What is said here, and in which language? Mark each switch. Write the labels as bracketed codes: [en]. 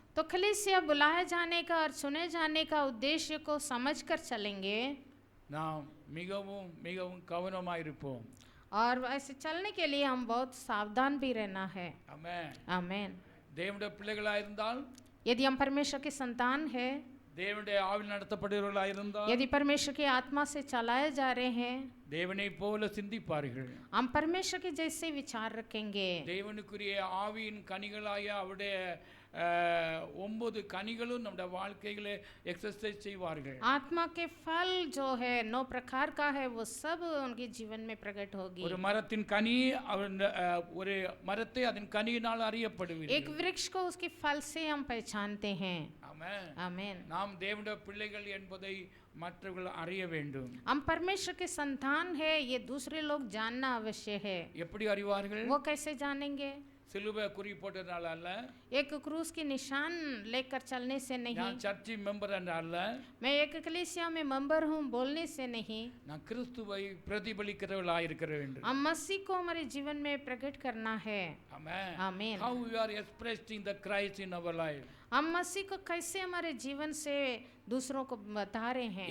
[hi] तो कलीसिया बुलाए जाने का और चुने जाने का उद्देश्य को समझकर चलेंगे, [ta] நாம் மிகவும் மிகவும் கவனமாயிருப்போம். [hi] और ऐसे चलने के लिए हम बहुत सावधान भी रहना है। [ta] ஆமென். [hi] आमेन। [ta] தேவனுடைய பிள்ளைகளாக இருந்தால், [hi] यदि हम परमेश्वर के संतान है, [ta] தேவனுடைய ஆவியில் நடத்தப்படுகிறவர்களாக இருந்தால், [hi] यदि परमेश्वर की आत्मा से चलाए जा रहे हैं, [ta] தேவனை போல சிந்திப்பார்கள். [hi] हम परमेश्वर के जैसे विचार रखेंगे। [ta] தேவனுக்குரிய ஆவியின் கனிகளாய அவருடைய 9 கனிகளும் நம்முடைய வாழ்க்கையிலே எக்ஸர்சைஸ் செய்வார்கள். [hi] आत्मा के फल जो है 9 प्रकार का है, वो सब उनके जीवन में प्रकट होगी। [ta] ஒரு மரத்தின் கனி ஒரு மரத்தை அதன் கனியினால் அறியப்படுவீர்கள். [hi] एक वृक्ष को उसके फल से हम पहचानते हैं। [ta] ஆமென். [hi] आमेन। [ta] நாம் தேவனுடைய பிள்ளைகள் என்பதை மற்றவர்கள் அறிய வேண்டும். [hi] हम परमेश्वर के संतान है, ये दूसरे लोग जानना आवश्यक है। [ta] எப்படி அறிவார்கள்? [hi] वो कैसे जानेंगे? [ta] சிலுவை குறி போட்டதுனால அல்ல, [hi] एक क्रूस की निशान लेकर चलने से नहीं, [ta] நான் சர்ச்சி மெம்பர் அல்ல, [hi] मैं एक कलीसिया में मेंबर हूँ बोलने से नहीं, [ta] நான் கிறிஸ்துவை பிரதிபலிக்கிறவர்களாக இருக்க வேண்டும். [hi] हम मसीह को हमारे जीवन में प्रकट करना है। [ta] ஆமென். [hi] आमीन। [en] How we are expressing the Christ in our life. [hi] हम मसीह को कैसे हमारे जीवन से दूसरों को बता रहे हैं।